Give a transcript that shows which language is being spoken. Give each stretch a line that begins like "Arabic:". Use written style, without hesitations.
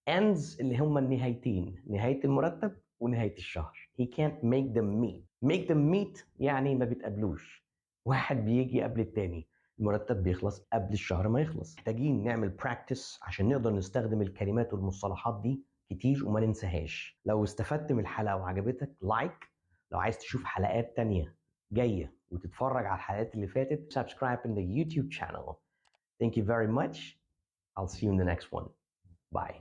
Arabic: Ends اللي هم النهايتين، نهاية المرتب ونهاية الشهر.
English: He can't make them meet. Make them meet
Arabic: يعني ما بيتقابلوش. واحد بيجي قبل التاني. المرتب بيخلص قبل الشهر ما يخلص. محتاجين نعمل براكتس عشان نقدر نستخدم الكلمات والمصطلحات دي كتير وما ننساهاش. لو استفدت من الحلقة وعجبتك لايك. لو عايز تشوف حلقات تانية جاية وتتفرج على الحلقات اللي فاتت
English: subscribe in the YouTube channel. Thank you very much. I'll see you in the next one. Bye.